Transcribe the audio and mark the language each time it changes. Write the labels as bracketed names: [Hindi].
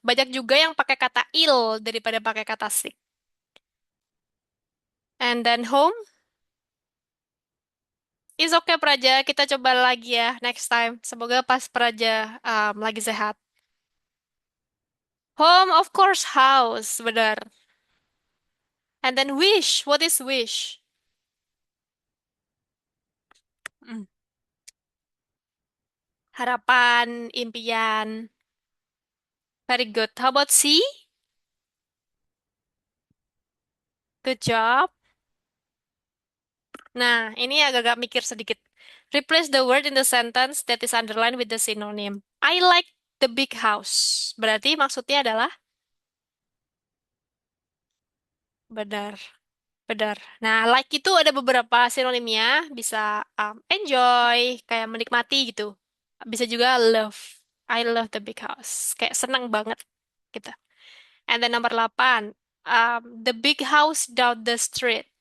[Indonesian] Banyak juga yang pakai kata ill daripada pakai kata sick. [English] And then home? It's okay [Indonesian] Praja, kita coba lagi ya [English] next time. [Indonesian] Semoga pas Praja lagi sehat. [English] Home, of course, house, benar. And then wish, what is wish? Hmm, [Indonesian] harapan, impian. [English] Very good. How about see? Good job. [Indonesian] Nah, ini agak-agak mikir sedikit. [English] Replace the word in the sentence that is underlined with the synonym. I like the big house. [Indonesian] Berarti maksudnya adalah benar, benar. Nah, like itu ada beberapa sinonimnya. Bisa enjoy, kayak menikmati gitu. Bisa juga love. [English] I love the big house. [Indonesian] Kayak senang banget gitu. [English] And then [Indonesian] nomor [English] 8, the big house down the street.